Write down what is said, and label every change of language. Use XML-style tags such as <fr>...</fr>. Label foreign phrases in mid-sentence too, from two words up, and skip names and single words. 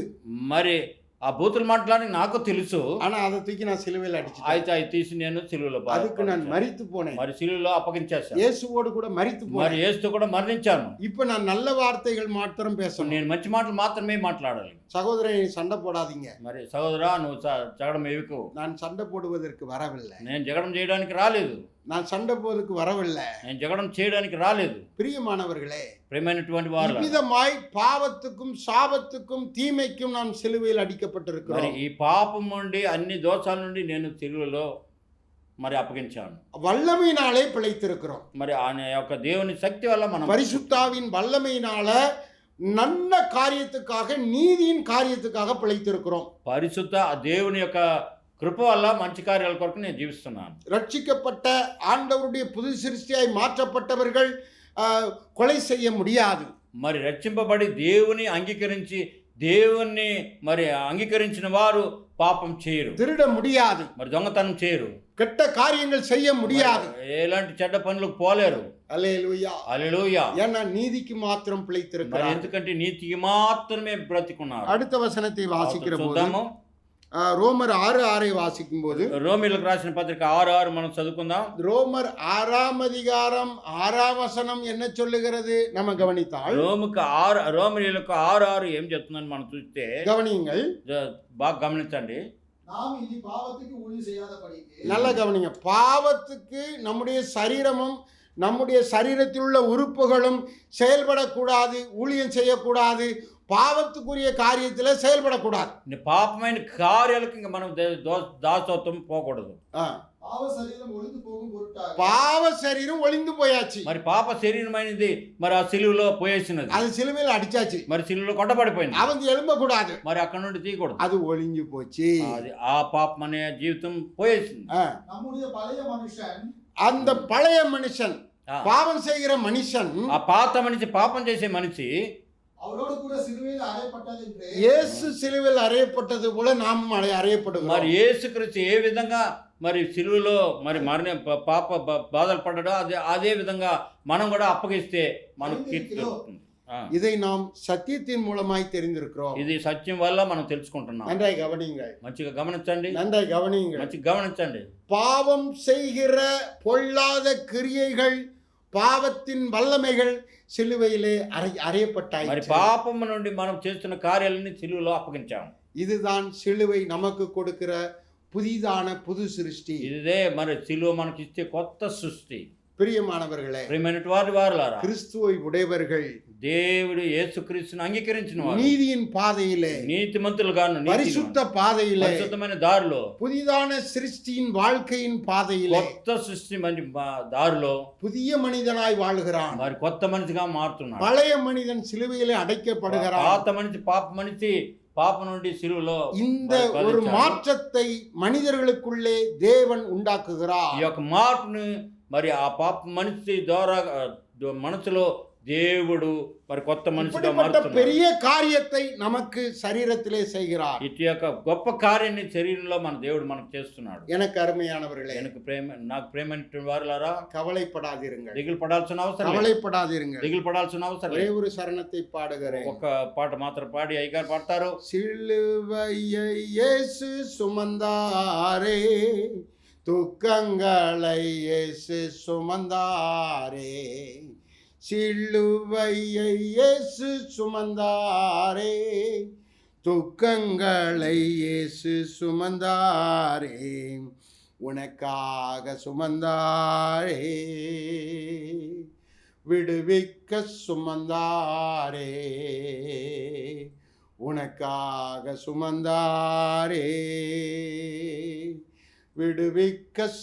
<te>మరి ఆ బూతులు మాట్లాడి నాకు తెలుసు.</te> <ta>ஆனா அதை தூக்கி நான் சிலுவையில் அடிச்சிட்டேன்.</ta> <te>అయితే అవి తీసి నేను సిలువలో</te> <ta>அதுக்கு நான் மரித்து போனேன்.</ta> <te>మరి సిలువలో అప్పగించేశాను.</te> <ta>இயேசுவோடு கூட மரித்து</ta> <te>మరి</te> <ta>போனேன்.</ta> <te>యేసుతో కూడా మరణించాను.</te> <ta>இப்ப நான் நல்ல வார்த்தைகள் மாத்திரம் பேசணும்.</ta> <te>నేను మంచి మాటలు మాత్రమే మాట్లాడాలి.</te> <ta>சகோதரன் சண்டை போடாதீங்க.</ta> <te>మరి సహోదరా నువ్వు జగడం ఏవికు.</te> <ta>நான் சண்டை போடுவதற்கு வரவில்லை.</ta> <te>నేను జగడం చేయడానికి రాలేదు.</te> <ta>நான் சண்டை போவதற்கு வரவில்லை.</ta> <te>నేను జగడం చేయడానికి రాలేదు.</te> <ta>பிரியமானவர்களே,</ta> <te>ప్రియమైనటువంటి వారు,</te> <ta>விதமாய் பாவத்துக்கும் சாபத்துக்கும் தீமைக்கும் நாம் சிலுவையில்</ta> <te>మరి</te> <ta>அடிக்கப்பட்டிருக்கிறோம்.</ta> <te>ఈ పాపం నుండి అన్ని దోషాల నుండి నేను సిలువలో మరి అప్పగించాను.</te> <ta>வல்லமையினாலே பிழைத்திருக்கிறோம்.</ta> <te>మరి ఆయన యొక్క దేవుని శక్తి వల్ల మనం</te> <ta>பரிசுத்தாவின் வல்லமையினால நல்ல காரியத்துக்காக, நீதியின் காரியத்துக்காக பிழைத்திருக்கிறோம்.</ta> <te>పరిశుద్ధ ఆ దేవుని యొక్క కృప వల్ల మంచి కార్యాల కొరకు నేను జీవిస్తున్నాను.</te> <ta>ரட்சிக்கப்பட்ட ஆண்டவருடைய புது சிருஷ்டியாய் மாற்றப்பட்டவர்கள் கொலை செய்ய முடியாது.</ta> <te>మరి రక్షింపబడి దేవుని అంగీకరించి దేవుణ్ణి మరి అంగీకరించిన వారు పాపం చేయరు.</te> <ta>திருட முடியாது.</ta> <te>మరి దొంగతనం చేయరు.</te> <ta>கெட்ட காரியங்கள் செய்ய முடியாது.</ta> <te>ఎలాంటి చెడ్డ పనులకు పోలేరు.</te> <ta>அல்லேலூயா.</ta> <te>హల్లెలూయా.</te> <ta>ஏன்னா நீதிக்கு மாத்திரம்</ta> <te>మరి</te> <ta>பிழைத்திருக்கிறார்.</ta> <te>ఎందుకంటే నీతికి మాత్రమే బ్రతికున్నారు.</te> <ta>அடுத்த వచனத்தை வாசிக்கிற போது</ta> <te>చూద్దాము.</te> <ta>ரோமர் 6:6 வாசிக்கும் போது,</ta> <te>రోమీయులకు రాసిన పత్రిక 6:6 మనం చదువుకుందాం.</te> <ta>ரோமர் 6ஆம் அதிகாரம் 6ஆம் வசனம் என்ன சொல்லுகிறது நம்ம கவனித்தால்,</ta> <te>రోమిలకు 6:6 ఏం చెప్తుందని మనం చూస్తే</te> <ta>கவனியுங்கள்,</ta> <te>బాగా గమనించండి.</te> <ta>நாம் இனி பாவத்துக்கு ஊழி செய்யாதபடிக்கு நல்லா கவனிங்க. பாவத்துக்கு நம்முடைய சரீரமும் நம்முடைய சரீரத்தில் உள்ள உறுப்புகளும் செயல்படக்கூடாது, ஊழியம் செய்யக்கூடாது, பாவத்துக்குரிய காரியத்தில் செயல்படக்கூடாது.</ta> <te>పాపమైన కార్యాలకు ఇంకా మనం దాసత్వం పోకూడదు.</te> <ta>பாவ சரீரம் ஒளிந்து போகும் பொருட்டாக பாவ சரீரம் ஒளிந்து போயாச்சு.</ta> <te>మరి పాప శరీరమైనది మరి ఆ సిలువలో పోయేసినది.</te> <ta>அது சிலுவையில் அடிச்சாச்சு.</ta> <te>మరి సిలువలో కొట్టబడిపోయింది.</te> <ta>அவன் எழும்பக்கூடாது.</ta> <te>మరి అక్కడ నుండి తీయకూడదు.</te> <ta>அது ஒளிஞ்சு போச்சு.</ta> <te>అది ఆ పాపం అనే జీవితం పోయేసింది.</te> <ta>நம்முடைய பழைய மனுஷன், அந்த பழைய மனுஷன், பாவம் செய்கிற மனுஷன்,</ta> <te>ఆ పాత మనిషి పాపం చేసే మనిషి</te> <ta>அவரோடு கூட சிலுவையில் அறையப்பட்டது என்று இயேசு சிலுவையில் அறையப்பட்டது போல நாம் அறையப்படுகிறோம்.</ta> <te>మరి యేసుక్రీస్తు ఏ విధంగా మరి సిలువలో మరి పాప బాధలు పడ్డాడో అదే విధంగా మనం కూడా అప్పగిస్తే మనకు కీర్తి దొరుకుతుంది.</te> <ta>இதை நாம் சத்தியத்தின் மூலமாய் தெரிந்திருக்கிறோம்.</ta> <te>ఇది సత్యం వల్ల మనం తెలుసుకుంటున్నాం.</te> <ta>நன்றாய் கவனியுங்கள்.</ta> <te>మంచిగా గమనించండి.</te> <ta>நன்றாய் கவனியுங்கள்.</ta> <te>మంచిగా గమనించండి.</te> <ta>பாவம் செய்கிற பொல்லாத கிரியைகள், பாவத்தின் வல்லமைகள் சிலுவையிலே அறையப்பட்டாய்.</ta> <te>మరి పాపము నుండి మనం చేస్తున్న కార్యాలన్నీ సిలువలో అప్పగించాము.</te> <ta>இதுதான் சிலுவை நமக்கு கொடுக்கிற புதிதான புது சிருஷ்டி.</ta> <te>ఇదే మరి సిలువ మనకి ఇచ్చే కొత్త సృష్టి.</te> <ta>பிரியமானவர்களே,</ta> <te>ప్రియమైనటువంటి వారులారా,</te> <ta>கிறிஸ்துவை உடையவர்கள்,</ta> <te>దేవుడు యేసుక్రీస్తును అంగీకరించిన వారు,</te> <ta>நீதியின் பாதையிலே,</ta> <te>నీతిమంతులుగాను,</te> <ta>பரிசுத்த பாதையிலே,</ta> <te>పరిశుద్ధమైన దారిలో,</te> <ta>புதிதான சிருஷ்டியின் வாழ்க்கையின் பாதையிலே,</ta> <te>కొత్త సృష్టి దారిలో</te> <ta>புதிய மனிதனாய் வாழ்கிறான்.</ta> <te>మరి కొత్త మనిషిగా మారుతున్నాడు.</te> <ta>பழைய மனிதன் சிலுவையிலே அடைக்கப்படுகிறான்.</ta> <te>పాత మనిషి పాప నుండి సిలువలో</te> <ta>இந்த ஒரு மாற்றத்தை மனிதர்களுக்குள்ளே தேவன் உண்டாக்குகிறார்.</ta> <te>ఈ యొక్క మార్పును మరి ఆ పాప మనిషి ద్వారా మనసులో దేవుడు మరి కొత్త మనిషిగా మారుతున్నాడు.</te> <ta>பெரிய காரியத்தை நமக்கு சரீரத்திலே செய்கிறார்.</ta> <te>ఇటు యొక్క గొప్ప కార్యాన్ని శరీరంలో మన దేవుడు మనకు చేస్తున్నాడు.</te> <ta>எனக்கு అరుமையானவர்களே,</ta> <te>నాకు ప్రేమైన వారులారా,</te> <ta>கவலைப்படாதீர்கள்.</ta> <te>దిగులు పడాల్సిన అవసరం లేదు.</te> <ta>கவலைப்படாதீர்கள்.</ta> <te>దిగులు పడాల్సిన అవసరం</te> <ta>ஒரே</ta> <te>లేదు.</te> <ta>ஒரு சரணத்தை பாடுகிறேன்.</ta> <te>ఒక పాట మాత్రం పాడి అయ్యగారు పాడతారు.</te> <ta>சிலுவையை இயேசு சுமந்தாரே, துக்கங்களை இயேசு சுமந்தாரே, சிலுவையை இயேசு சுமந்தாரே, துக்கங்களை இயேசு சுமந்தாரே, உனக்காக சுமந்தாரே, விடுவிக்க சுமந்தாரே, உனக்காக சுமந்தாரே, விடுவிக்க</ta>